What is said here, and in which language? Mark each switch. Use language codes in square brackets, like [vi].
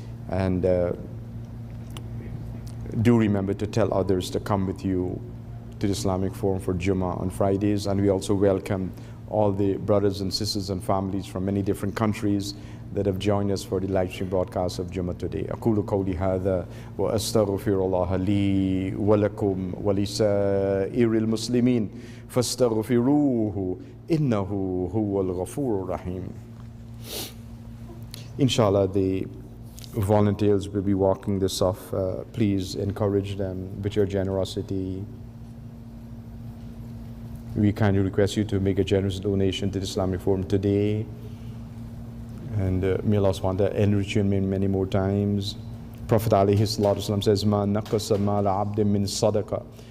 [en] And do remember to tell others to come with you to the Islamic Forum for Jumma on Fridays. And we also welcome all the brothers and sisters and families from many different countries that have joined us for the live stream broadcast of Jumma today. [ar] أقول قولي هذا وأستغفر الله لي ولكم ولسائر المسلمين فاستغفروه إنه هو الغفور الرحيم. [en] Inshallah, the volunteers will be walking this off. Please encourage them with your generosity. We kindly request you to make a generous donation to the Islamic Forum today. And may Allah subhanahu wa ta'ala enrich you many more times. Prophet alayhi salatu wasalam says, [ar] "Ma naqasa mala abdin min sadaqa."